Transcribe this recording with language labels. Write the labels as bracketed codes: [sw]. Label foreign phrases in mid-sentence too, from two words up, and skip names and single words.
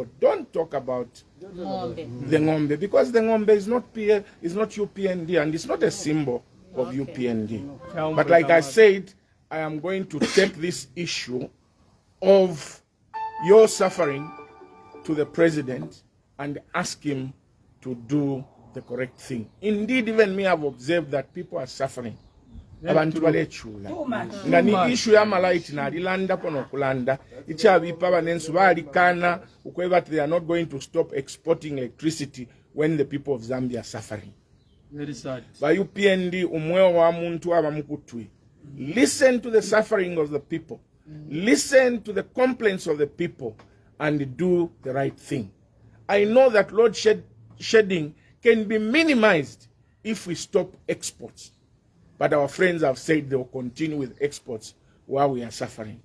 [en] Don't talk about the Ngombe, because the Ngombe is not UPND, and it's not a symbol of UPND. But like I said, I am going to take this issue of your suffering to the president and ask him to do the correct thing. Indeed, even me, I've observed that people are suffering. [bem] Abantu balechula nga ni issue ya malaiti na alilanda pono kulanda ichabipa banensu balikana ukweba [en] they are not going to stop exporting electricity when the people of Zambia are suffering. Very sad. [bem] Ba UPND umweo wa muntu abamukutwi. [en] Listen to the suffering of the people. Listen to the complaints of the people and do the right thing. I know that load shedding can be minimized if we stop exports. But our friends have said they will continue with exports while we are suffering.